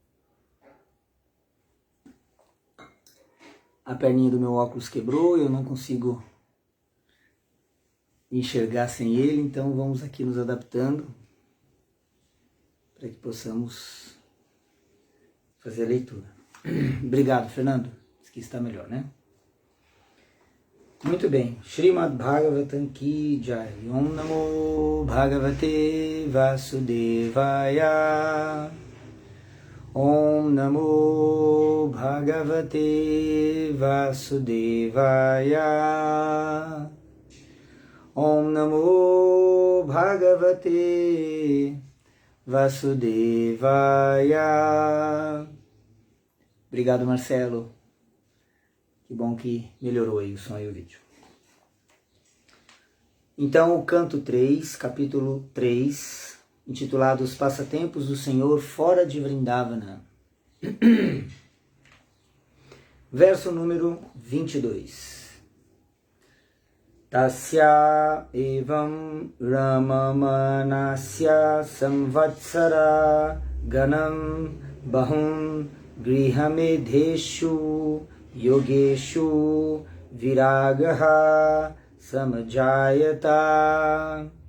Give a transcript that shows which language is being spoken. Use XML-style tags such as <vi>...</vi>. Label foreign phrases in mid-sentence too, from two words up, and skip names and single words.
<pt>A perninha do meu óculos quebrou, eu não consigo enxergar sem ele, então vamos aqui nos adaptando para que possamos fazer a leitura. Obrigado, Fernando. Aqui está melhor, né? Muito bem.</pt> <sa>Srimad Bhagavatam</sa> <hi>की जय.</hi> <sa>ॐ नमो भगवते वासुदेवाय. ॐ नमो भगवते वासुदेवाय. ॐ नमो भगवते वासुदेवाय.</sa> <pt>Obrigado, Marcelo. Que bom que melhorou aí o som e o vídeo. Então, o canto 3, capítulo 3, intitulado Os Passatempos do Senhor fora de Vrindavana. Verso número 22.</pt> <sa>तस्य एवम् रममानस्य संवत्सर गणम् बहून् गृहमेधेषु योगेषु विरागः समजायत.</sa>